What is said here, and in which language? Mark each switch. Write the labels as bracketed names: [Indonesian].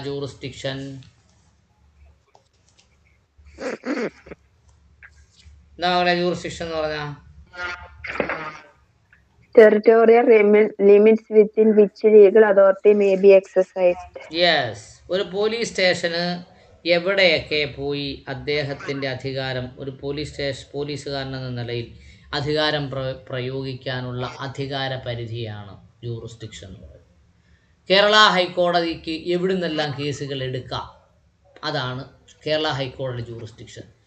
[Malayalam] Jurisdiction എന്താ മകളെ jurisdiction എന്ന് പറഞ്ഞാൽ? [English] Territorial limits within which legal authority may be exercised. Yes. [Malayalam] ഒരു പോലീസ് സ്റ്റേഷന് എവിടെയൊക്കെ പോയി അദ്ദേഹത്തിൻ്റെ അധികാരം, ഒരു പോലീസുകാരനെന്ന നിലയിൽ അധികാരം പ്രയോഗിക്കാനുള്ള അധികാര പരിധിയാണ് ജൂറിസ്ഡിക്ഷൻ എന്ന് പറയുന്നത്. കേരള ഹൈക്കോടതിക്ക് എവിടുന്നെല്ലാം കേസുകൾ എടുക്കാം, അതാണ് കേരള ഹൈക്കോടതി ജൂറിസ്ഡിക്ഷൻ.